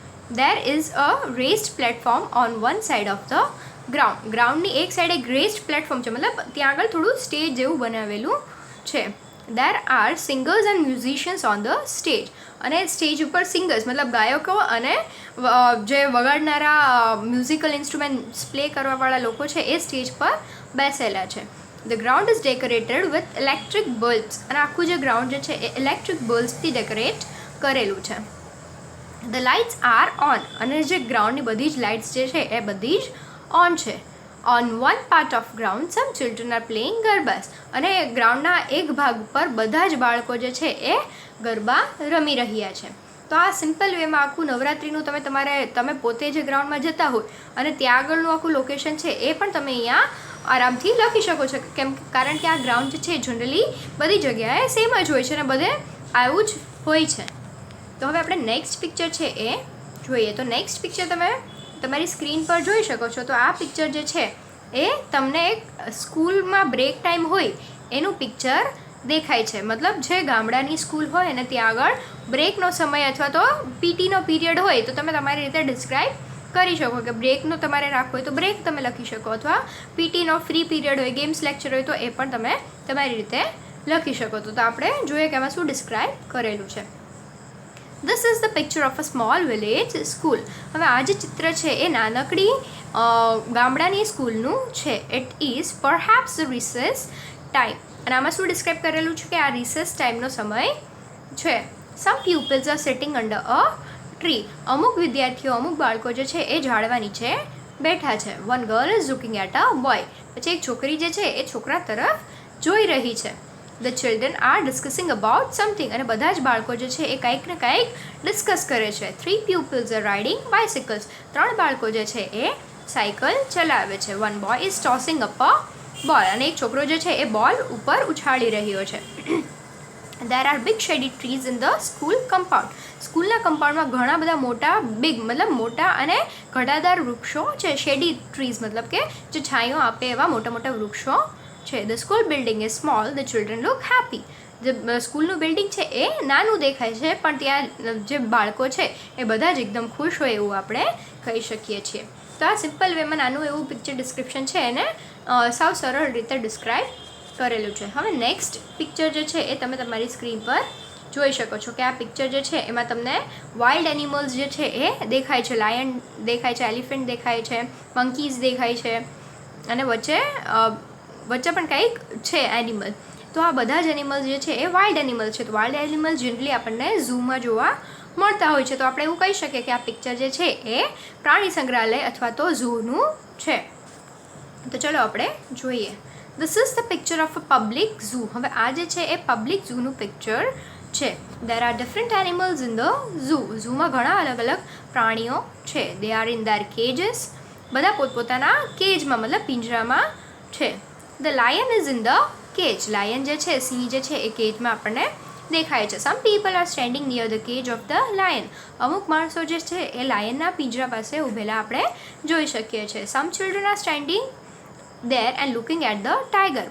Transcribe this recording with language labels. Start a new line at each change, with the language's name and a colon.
English: There is a raised platform on one side of the ground.
Gujarati: ગ્રાઉન્ડની એક side એક રેસ્ડ platform છે, મતલબ ત્યાં આગળ થોડું સ્ટેજ જેવું બનાવેલું છે.
English: There are singers and musicians on the stage.
Gujarati: અને સ્ટેજ ઉપર સિંગર્સ મતલબ ગાયકો અને જે વગાડનારા મ્યુઝિકલ ઇન્સ્ટ્રુમેન્ટ્સ પ્લે કરવાવાળા લોકો છે એ સ્ટેજ પર બેસેલા છે.
English: The ground is decorated with electric bulbs.
Gujarati: અને આખું જે ગ્રાઉન્ડ જે છે એ ઇલેક્ટ્રિક બલ્બ્સથી ડેકોરેટ કરેલું છે.
English: The lights are on.
Gujarati: અને જે ગ્રાઉન્ડની બધી જ લાઇટ્સ જે છે એ બધી જ ઓન છે.
English: On one part of ground some children are playing garbas.
Gujarati: અને ગ્રાઉન્ડના એક ભાગ ઉપર બધા જ બાળકો જે છે એ ગરબા રમી રહ્યા છે. તો આ સિમ્પલ વેમાં આખું નવરાત્રિનું તમે પોતે જે ગ્રાઉન્ડમાં જતા હોય અને ત્યાં આગળનું આખું લોકેશન છે એ પણ તમે અહીંયા આરામથી લખી શકો છો. કારણ કે આ ગ્રાઉન્ડ જે છે જનરલી બધી જગ્યાએ સેમ જ હોય છે અને બધે આવું જ હોય છે. તો હવે આપણે નેક્સ્ટ પિક્ચર છે એ જોઈએ. તો નેક્સ્ટ પિક્ચર તમે તમારી સ્ક્રીન પર જોઈ શકો છો. તો આ પિક્ચર જે છે એ તમને એક સ્કૂલમાં બ્રેક ટાઈમ હોય એનું પિક્ચર દેખાય છે. મતલબ જે ગામડાની સ્કૂલ હોય અને ત્યાં આગળ બ્રેકનો સમય અથવા તો પીટીનો પીરિયડ હોય તો તમે તમારી રીતે ડિસ્ક્રાઈબ કરી શકો કે બ્રેકનો તમારે રાખવો હોય તો બ્રેક તમે લખી શકો, અથવા પીટીનો ફ્રી પીરિયડ હોય, ગેમ્સ લેક્ચર હોય તો એ પણ તમે તમારી રીતે લખી શકો. તો આપણે જોઈએ કે એમાં શું ડિસ્ક્રાઈબ કરેલું છે.
English: This is the picture of a small village school.
Gujarati: હવે આ જે ચિત્ર છે એ નાનકડી ગામડાની સ્કૂલનું છે.
English: It is perhaps the recess time.
Gujarati: અને આમાં શું ડિસ્ક્રાઈબ કરેલું છે કે આ રિસેસ ટાઈમનો સમય છે.
English: Some pupils are sitting under a tree.
Gujarati: અમુક વિદ્યાર્થીઓ અમુક બાળકો જે છે એ ઝાડવા નીચે બેઠા છે.
English: One girl is looking at a boy.
Gujarati: પછી એક છોકરી જે છે એ છોકરા તરફ જોઈ રહી છે.
English: The children are discussing about something.
Gujarati: અને બધા જ બાળકો જે છે એ કંઈક ને કંઈક ડિસ્કસ કરે છે.
English: 3 pupils are riding bicycles.
Gujarati: 3 બાળકો જે છે એ સાયકલ ચલાવે છે.
English: One boy is tossing up a ball.
Gujarati: અને એક છોકરો જે છે એ બોલ ઉપર ઉછાળી રહ્યો છે.
English: There are big shady trees in the school compound.
Gujarati: સ્કૂલના કમ્પાઉન્ડમાં ઘણા બધા મોટા મતલબ મોટા અને ઘટાદાર વૃક્ષો છે. શેડી ટ્રીઝ મતલબ કે જે છાંયો આપે એવા મોટા મોટા વૃક્ષો છે.
English: The school building is small. The children look happy.
Gujarati: જે સ્કૂલનું બિલ્ડિંગ છે એ નાનું દેખાય છે પણ ત્યાં જે બાળકો છે એ બધા જ એકદમ ખુશ હોય એવું આપણે કહી શકીએ છીએ. તો આ સિમ્પલ વેમાં નાનું એવું પિક્ચર ડિસ્ક્રિપ્શન છે એને સાવ સરળ રીતે ડિસ્ક્રાઈબ કરેલું છે. હવે નેક્સ્ટ પિક્ચર જે છે એ તમે તમારી સ્ક્રીન પર જોઈ શકો છો કે આ પિક્ચર જે છે એમાં તમને વાઇલ્ડ એનિમલ્સ જે છે એ દેખાય છે. લાયન દેખાય છે, એલિફન્ટ દેખાય છે, મંકીઝ દેખાય છે અને વચ્ચે પણ કંઈક છે એનિમલ. તો આ બધા જ એનિમલ્સ જે છે એ વાઇલ્ડ એનિમલ છે. તો વાઇલ્ડ એનિમલ્સ જનરલી આપણને ઝૂમાં જોવા મળતા હોય છે. તો આપણે એવું કહી શકીએ કે આ પિક્ચર જે છે એ પ્રાણી સંગ્રહાલય અથવા તો ઝૂનું છે. તો ચલો આપણે જોઈએ.
English: This is the picture of a public zoo.
Gujarati: હવે આ જે છે એ પબ્લિક ઝૂનું પિક્ચર છે.
English: There are different animals in the zoo.
Gujarati: ઝૂમાં ઘણા અલગ અલગ પ્રાણીઓ છે.
English: They are in their cages.
Gujarati: બધા પોતપોતાના કેજમાં મતલબ પિંજરામાં છે.
English: The lion is in the cage.
Gujarati: Lion જે છે સિંહ જે છે એ કેજમાં આપણને દેખાય છે.
English: Some people are standing near the cage of the lion.
Gujarati: અમુક માણસો જે છે એ લાયનના પિંજરા પાસે ઊભેલા આપણે જોઈ શકીએ છીએ.
English: Some children are standing there and looking at the tiger.